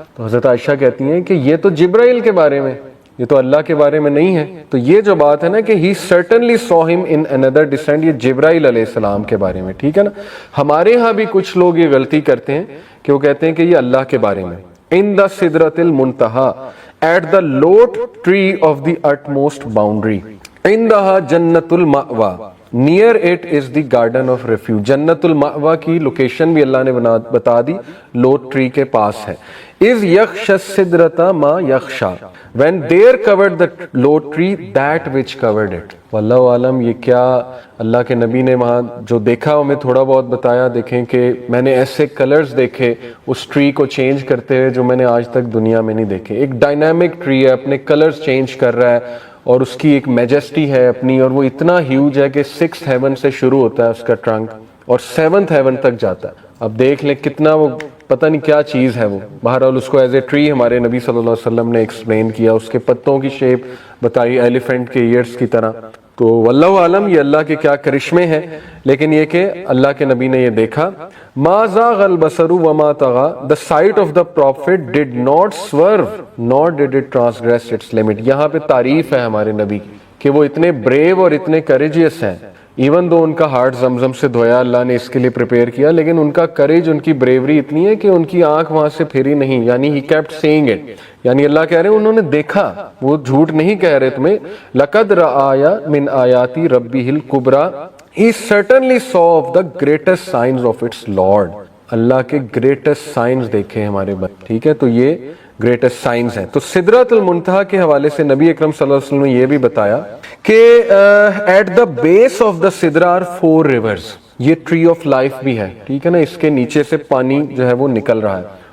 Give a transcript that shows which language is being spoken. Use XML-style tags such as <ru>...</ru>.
<ur>تو حضرت عائشہ کہتی ہیں کہ یہ تو جبرائیل کے بارے میں, یہ تو اللہ کے بارے میں نہیں ہے. تو یہ جو بات ہے نا کہ</ur> <en>he certainly saw him in another descent,</en> <ur>یہ جبرائیل علیہ السلام کے بارے میں. ٹھیک ہے نا. ہمارے ہاں بھی کچھ لوگ یہ غلطی کرتے ہیں کہ وہ کہتے ہیں کہ یہ اللہ کے بارے میں.</ur> <en>in the سدرۃ المنتہا at the lot tree of the utmost boundary,</en> <ar>عندها جنت المأوى,</ar> <en>near it is the garden of refuge.</en> <ur>جنت المأوى کی لوکیشن بھی اللہ نے بتا دی, لوٹ ٹری کے پاس ہے.</ur> <en>is</en> <ar>یخشى السدرۃ ما یخشى,</ar> <en>when there covered the lot tree that which covered it.</en> <ur>واللہ عالم یہ کیا اللہ کے نبی نے وہاں جو دیکھا ہمیں تھوڑا بہت بتایا. دیکھیں کہ میں نے ایسے کلرز دیکھے اس ٹری کو چینج کرتے ہوئے جو میں نے آج تک دنیا میں نہیں دیکھے. ایک ڈائنامک ٹری ہے, اپنے کلرز چینج کر رہا ہے, اور اس کی ایک میجسٹی ہے اپنی, اور وہ اتنا ہیوج ہے کہ 6th ہیون سے شروع ہوتا ہے اس کا ٹرنک اور 7th ہیون تک جاتا ہے. اب دیکھ لیں کتنا وہ پتہ نہیں کیا چیز ہے وہ. بہرحال اس کو ایز اے ٹری ہمارے نبی صلی اللہ علیہ وسلم نے ایکسپلین کیا, اس کے پتوں کی شیپ بتائی ایلیفینٹ کے ایئرز کی طرح. تو واللہ عالم یہ اللہ کے کیا کرشمے ہیں, لیکن یہ کہ اللہ کے نبی نے یہ دیکھا.</ur> <ar>ما زاغ البصر وما طغى,</ar> <en>the sight of the prophet did not swerve nor did it transgress its limit.</en> <ur>یہاں پہ تعریف ہے ہمارے نبی کہ وہ اتنے بریو اور اتنے کریجیس ہیں. ایون دو ان کا ہارٹ زمزم سے دھویا اللہ نے اس کے لیے پریپیئر کیا, لیکن ان کا کریج, ان کی بریوری اتنی ہے کہ ان کی آنکھ وہاں سے پھری نہیں. یعنی</ur> <en>he kept saying it,</en> <ur>یعنی اللہ کہہ رہے ہیں انہوں نے دیکھا, وہ جھوٹ نہیں کہہ رہے تمہیں.</ur> <ar>لقد رآیا من آیاتی ربہ الکبریٰ,</ar> <en>he certainly saw of the greatest signs of its Lord.</en> <ur>اللہ کے گریٹسٹ سائنز دیکھے ہمارے بندے. ٹھیک ہے, تو یہ گریٹسٹ سائنز ہیں. تو سدرۃ المنتہا کے حوالے سے نبی اکرم صلی اللہ علیہ وسلم نے یہ بھی بتایا کہ</ur> <en>At the base of the سدرہ are 4 rivers.</en> <ur>یہ ٹری آف لائف بھی ہے. ٹھیک ہے نا, اس کے نیچے سے پانی جو ہے وہ نکل رہا ہے.</ur>